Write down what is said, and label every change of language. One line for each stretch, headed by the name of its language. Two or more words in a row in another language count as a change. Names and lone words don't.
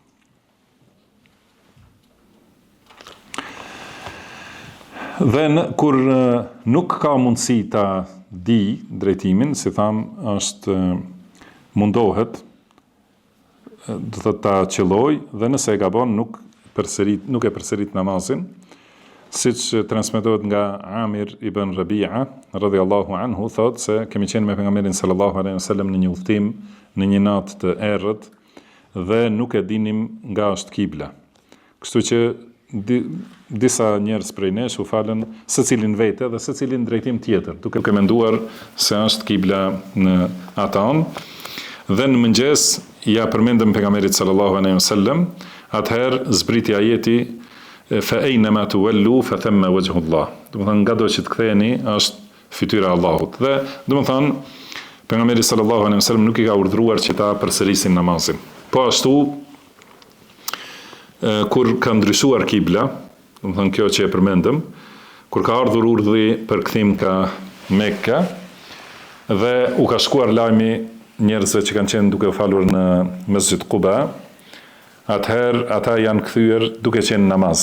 Albanian: Dhe kur nuk ka mundësi ta di drejtimin, si tham, është mundohet do të ta qelloj dhe nëse e gabon nuk e përsërit namazin, siç transmetohet nga Amir ibn Rabi'a
Arabic: رضي الله عنه,
Albanian: thotë se kemi qenë me pejgamberin
Arabic: صلى الله عليه وسلم
Albanian: në një udhtim në një natë të errët dhe nuk e dinim nga është kibla. Kështu që disa njerëz prej nesh u falën secilin vete dhe secilin drejtim tjetër, duke menduar se është kibla në atë anë. Dhe në mëngjes ja përmendëm pejgamberit
Arabic: صلى الله عليه وسلم,
Albanian: atëherë zbriti ajeti
Arabic: فأينما تولوا فثم وجه الله.
Albanian: Do të thonë ngado që të ktheheni është fytyra e Allahut. Dhe do të thonë pejgamberi
Arabic: صلى الله عليه وسلم
Albanian: nuk I ka urdhëruar që ta përsërisin namazin. Po ashtu kur ka ndryshuar kibla, do të thonë kjo që e përmendëm, kur ka ardhur urdhri për kthim ka Mekka dhe u ka shkuar lajmi njerëzve që kanë qenë duke u falur në Mesjid Quba, atëherë ata janë kthyer duke qenë namaz.